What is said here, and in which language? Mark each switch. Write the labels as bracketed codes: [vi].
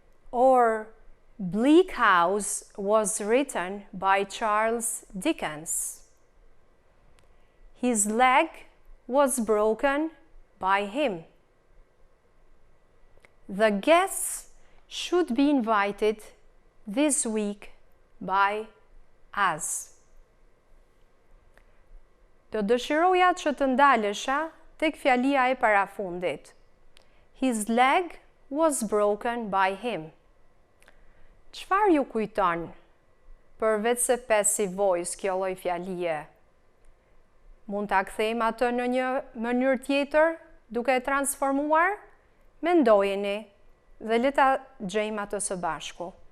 [en] Or Bleak House was written by Charles Dickens. His leg was broken by him. The guests should be invited this week by us. [sq] Do dëshiroja që të ndalesha tek fjalia e parafundit. [en] His leg was broken by him. [sq] Çfarë ju kujton përveç se passive voice kjo lloj fjalie? Mund ta kthejmë atë në një mënyrë tjetër duke e transformuar? Mendojeni dhe le ta gjejmë atë së bashku.